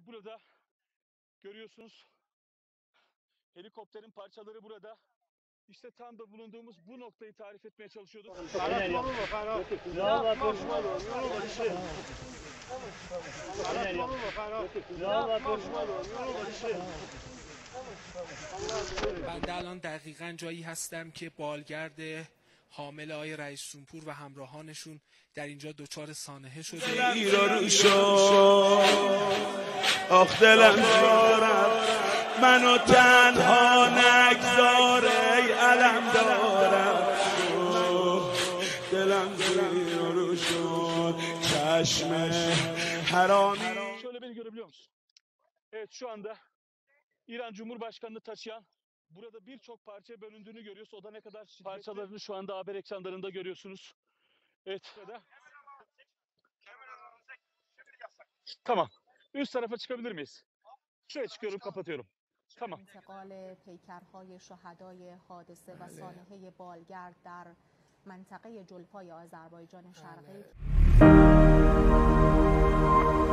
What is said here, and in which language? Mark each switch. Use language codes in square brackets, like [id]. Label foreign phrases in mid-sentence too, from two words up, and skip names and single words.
[tr] burada görüyorsunuz. Helikopterin parçaları burada. İşte tam da bulunduğumuz bu noktayı tarif etmeye çalışıyorduk. [fa] بنده الان دقیقاً جایی هستم که بالگرد حامل آقای رئیس جمهور و همراهانشون در اینجا دچار سانحه شده. آخ دلم دارم منو تنها نگذار ای علم دارم دلم زیر رو شد چشم حرامی. [tr] Şöyle beni görebiliyor musun? Evet, şu anda İran Cumhurbaşkanı'nı taşıyan burada birçok parçaya bölündüğünü görüyoruz. O da ne kadar parçalarını şu anda haber ekranlarında görüyorsunuz. Evet. Burada. Tamam. Üst tarafa çıkabilir miyiz? Şuraya çıkıyorum, kapatıyorum. Tamam. [fa] انتقال پیکرهای شهدای حادثه و سانحه بالگرد در منطقه جلفای آذربایجان شرقی